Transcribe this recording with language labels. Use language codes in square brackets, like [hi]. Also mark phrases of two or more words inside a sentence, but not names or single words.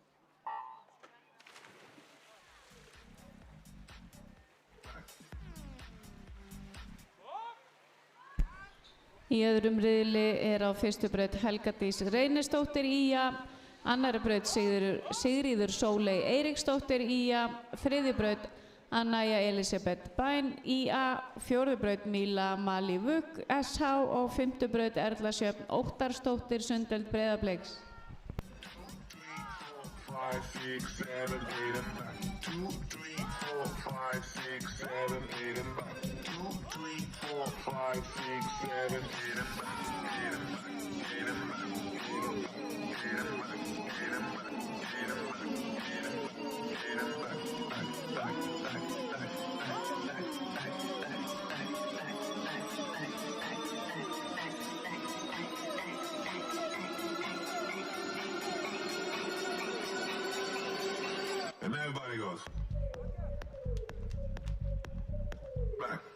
[is] Í öðrum riðli er á fyrstu braut Helga Dís Reynisdóttir IA, annari braut Sigríður Sóley Eiríksdóttir IA, þriðju braut Annaja Elisabeth Bæn IA, fjórðu braut Míla Mali Vuk SH og fimmtu braut Erla Sjöfn Óttarsdóttir Sundeld Breiðabliks. [en] 5, 6, 7, 8 and back. 2, 3, 4, 5, 6, 7, 8 and back. 2, 3, 4, 5, 6, 7, 8 and back. 8 and back, 8 and back, 8 and back, 8 and back, 8 and back, 8 and back, 8 and back, 8 and back, and everybody goes back.